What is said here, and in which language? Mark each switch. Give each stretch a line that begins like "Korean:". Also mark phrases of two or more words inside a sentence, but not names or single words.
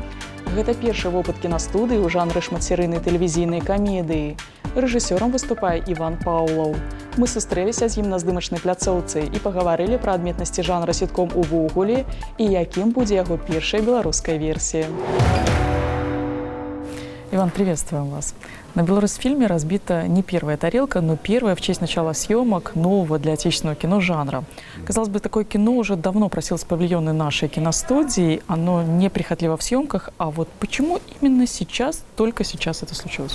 Belarusian: Гэта першы вопыт кінастудыі ў жанры шматсерыйнай тэлевізійнай камедыі. Рэжысёрам выступае Іван Паўлаў. Мы сустрэліся з ім на здымачнай пляцоўцы і пагаварылі пра адметнасці жанра сітком увогуле і якім будзе яго першая беларуская версія.
Russian: Иван, приветствуем вас. На «Беларусьфильме» разбита не первая тарелка, но первая в честь начала съемок нового для отечественного кино жанра. Казалось бы, такое кино уже давно просилось в павильоны нашей киностудии, оно неприхотливо в съемках, а вот почему именно сейчас, только сейчас это случилось?